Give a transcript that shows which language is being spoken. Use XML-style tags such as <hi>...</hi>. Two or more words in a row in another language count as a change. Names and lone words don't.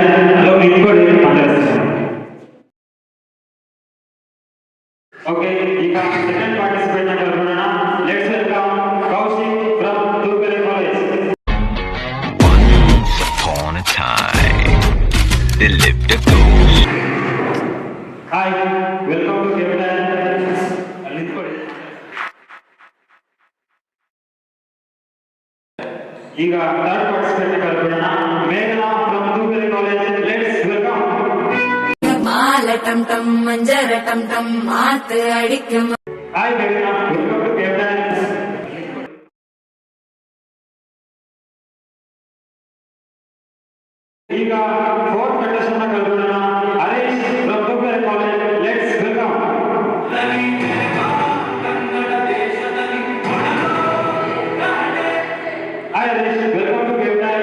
<kn>Hello, input ಮಾತಾಡ್ತೀನಿ. Okay, ಈಗ</kn> <en>second participate</en> <kn>ನ ಕರೆಯೋಣ.</kn> <en>Let's welcome ಕೌಶಿಕ್ from ತೂಕೆರೆ college. Once upon a time, there lived a ghost. Hi, welcome to Game Time.</en> <kn>ಅಲ್ಲಿ ನಿಂತ್ಕೊಳ್ಳಿ. ಈಗ</kn> <en>third participate</en> <kn>ನ ಕರೆಯೋಣ.</kn> <en>ಮೇಘನಾ from ತೂಕೆರೆ college. Let's welcome.</en> <ta>மால டம் டம் மஞ்சர டம் டம் மாத்து அடிக்கும்.</ta> <en>Hi Meghna, welcome to Game Time.</en> <kn>ಈಗ</kn> <en>fourth contestant</en> <kn>ನ ಕರೆಯೋಣ.</kn> <en>ಹರೀಶ್ from ತೂಕೆರೆ college. Let's welcome. Hi Harish, welcome to Game Time.</en>